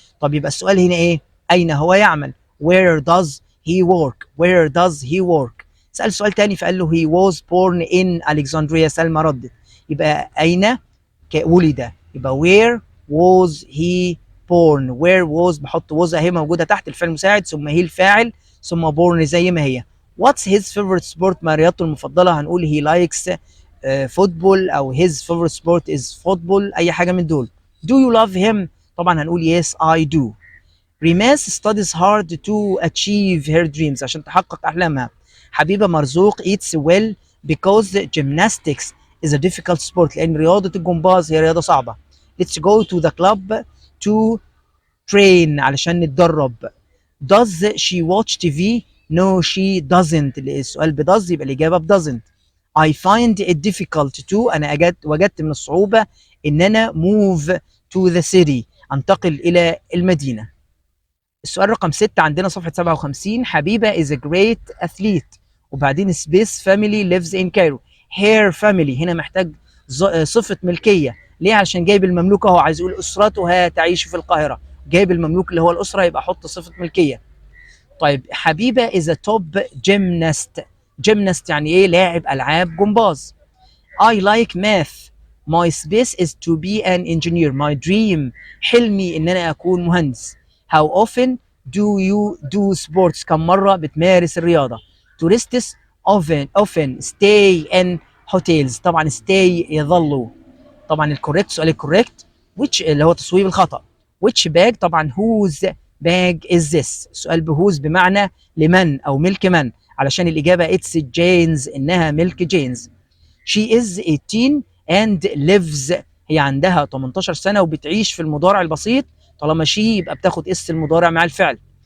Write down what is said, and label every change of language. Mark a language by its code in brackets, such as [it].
[ar] طب يبقى السؤال هنا إيه؟ أين هو يعمل؟ [en] where does he work؟ [ar] where does he work؟ سأل سؤال تاني فقال له [en] he was born in Alexandria، [ar] سلمى ردت. يبقى أين ولد، يبقى [en] where was he born؟ where was [ar] بحط was اهي موجودة تحت الفعل المساعد، ثم هي الفاعل، ثم born زي ما هي. [en] what's his favorite sport؟ [ar] ما رياضته المفضلة؟ هنقول [en] he likes football، أو his favorite sport is football، [ar] أي حاجة من دول. [en] do you love him؟ [ar] طبعا هنقول [en] yes I do. ريماس studies hard to achieve her dreams، [ar] عشان تحقق أحلامها. [en] حبيبة مرزوق eats well because gymnastics is a difficult sport، [ar] لأن رياضة الجمباز هي رياضة صعبة. [en] let's go to the club to train، [ar] علشان نتدرب. [en] does she watch TV؟ no she doesn't، [ar] السؤال ب [en] does [ar] يبقى الإجابة ب [en] doesn't. I find it difficult to، [ar] أنا وجدت من الصعوبة إن أنا [en] move to the city، [ar] أنتقل إلى المدينة. السؤال رقم 6 عندنا صفحة 57. [en] حبيبة is a great athlete، [ar] وبعدين [en] space family lives in Cairo. [ar] her family هنا محتاج صفة ملكية، ليه؟ عشان جايب المملوك اهو، عايز يقول أسرتها تعيش في القاهرة، جايب المملوك اللي هو الأسرة، يبقى أحط صفة ملكية. طيب حبيبة [en] is a top gymnast، [ar] gymnast يعني إيه؟ لاعب ألعاب جمباز. [en] I like math. My space is to be an engineer. My dream، [ar] حلمي إن أنا أكون مهندس. [en] How often do you do sports؟ [ar] كم مرة بتمارس الرياضة؟ [en] Tourists often stay in hotels، طبعا stay [ar] يظلوا. طبعا الكوريكت، سؤال الكوريكت which اللي هو تصويب الخطأ. [en] which bag؟ [ar] طبعا [en] whose bag is this؟ [ar] السؤال بwhose بمعنى لمن أو ملك من، علشان الإجابة [en] it's Jane's، [ar] إنها ملك جينز. [en] She is 18 and lives، [ar] هي عندها 18 سنة وبتعيش في المضارع البسيط، طالما she يبقى بتاخد اس المضارع مع الفعل.